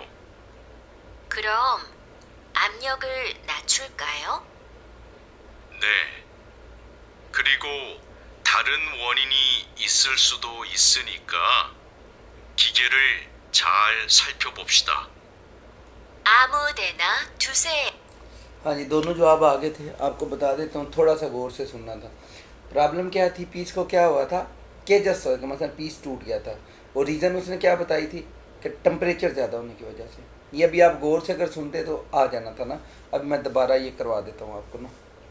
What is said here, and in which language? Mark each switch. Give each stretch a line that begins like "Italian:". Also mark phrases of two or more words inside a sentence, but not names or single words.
Korean: 그럼 압력을 낮출까요? 네. 그리고 다른 원인이 있을 수도 있으니까 기계를 잘 살펴봅시다. 아무데나 두세요.
Hindi: हाँ जी, दोनों जवाब आ गए थे। आपको बता देता हूँ, थोड़ा सा गौर से सुनना था। प्रॉब्लम क्या थी, पीस को क्या हुआ था कि जस्ट मतलब पीस टूट गया था, और रीज़न उसने क्या बताई थी कि टेम्परेचर ज़्यादा होने की वजह से। ये अभी आप गौर से अगर सुनते तो आ जाना था ना। अब मैं दोबारा ये करवा देता हूँ आपको ना।